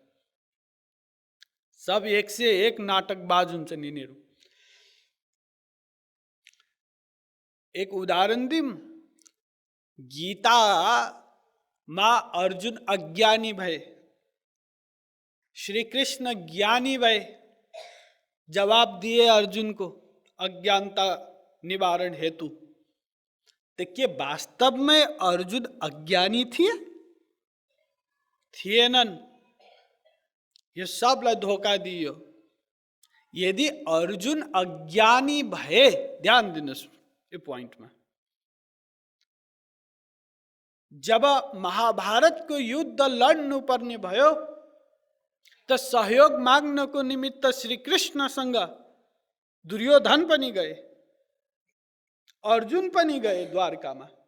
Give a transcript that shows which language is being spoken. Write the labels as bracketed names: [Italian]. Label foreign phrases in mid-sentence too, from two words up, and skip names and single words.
[Nepali] सब 101 नाटकबाज हुन्छन् यिनीहरू। एक उदाहरण दिम, गीतामा अर्जुन अज्ञानी भए, श्री कृष्ण ज्ञानी भए, [Hindi] जवाब दिए अर्जुन को अज्ञानता निवारण हेतु। [Nepali] तो के वास्तव में अर्जुन अज्ञानी थिए? थिएनन्। यो सबलाई धोका दियो। यदि अर्जुन अज्ञानी भए, ध्यान दिनुस् यो पोइन्टमा, जब महाभारतको युद्ध लड्नु पर्ने भयो त सहयोग माग्नको निमित्त श्री कृष्णसँग दुर्योधन पनि गए, अर्जुन पनि गए द्वारकामा।